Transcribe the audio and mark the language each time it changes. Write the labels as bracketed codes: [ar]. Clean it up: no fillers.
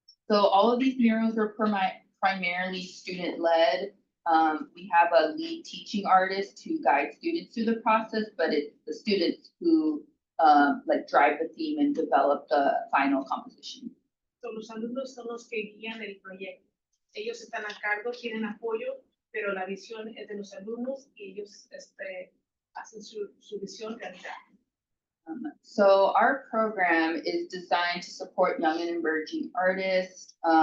[en] So all of these murals are primarily student-led. We have a lead teaching artist to guide students through the process, but it's the students who like drive the theme and develop the final composition. [es] So, los alumnos son los que guían el proyecto. Ellos están a cargo, tienen apoyo, pero la visión es de los alumnos y ellos hacen su visión realidad. [en] So our program is designed to support young and emerging artists.